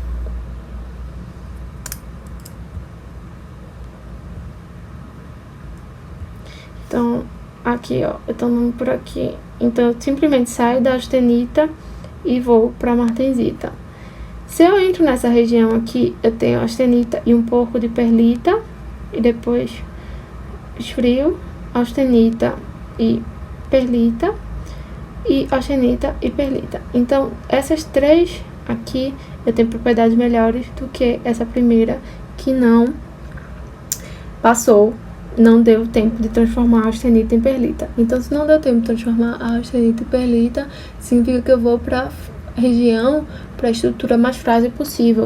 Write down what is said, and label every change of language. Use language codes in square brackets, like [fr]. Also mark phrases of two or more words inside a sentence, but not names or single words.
[pt] Então, aqui, ó, eu tô andando por aqui. Então, eu simplesmente saio da austenita e vou para a martensita. Se eu entro nessa região aqui, eu tenho austenita e um pouco de perlita, e depois esfrio, austenita e perlita, e austenita e perlita. Então, essas três aqui, eu tenho propriedades melhores do que essa primeira, que não deu tempo de transformar a austenita em perlita. Então, se não deu tempo de transformar a austenita em perlita, significa que eu vou para a região, para a estrutura mais frágil possível.